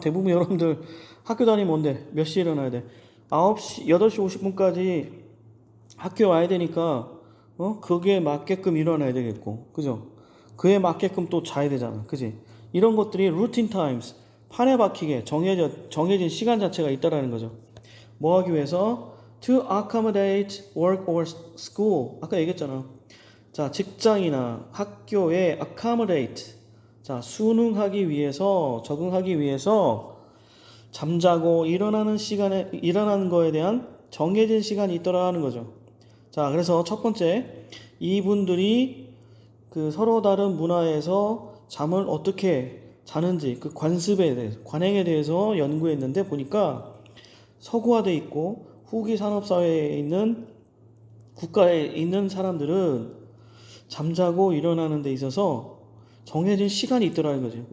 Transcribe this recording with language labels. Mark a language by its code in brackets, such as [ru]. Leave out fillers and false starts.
[ko] 대부분 여러분들 학교 다니면 뭔데? 몇 시에 일어나야 돼? 9시, 8시 50분까지 학교 와야 되니까 그게 맞게끔 일어나야 되겠고. 그죠? 그에 맞게끔 또 자야 되잖아. 그지? 이런 것들이 [en] routine times [ko] 판에 박히게 정해진 시간 자체가 있다라는 거죠. 뭐 하기 위해서? [en] To accommodate work or school. [ko] 아까 얘기했잖아. 자, 직장이나 학교에 accommodate. 자, 순응하기 위해서, 적응하기 위해서 잠자고 일어나는 거에 대한 정해진 시간이 있더라는 거죠. 자, 그래서 첫 번째, 이분들이 그 서로 다른 문화에서 잠을 어떻게 자는지 그 관습에 대해서, 관행에 대해서 연구했는데 보니까 서구화돼 있고 후기 산업사회에 있는 국가에 있는 사람들은 잠자고 일어나는 데 있어서 정해진 시간이 있더라는 거죠.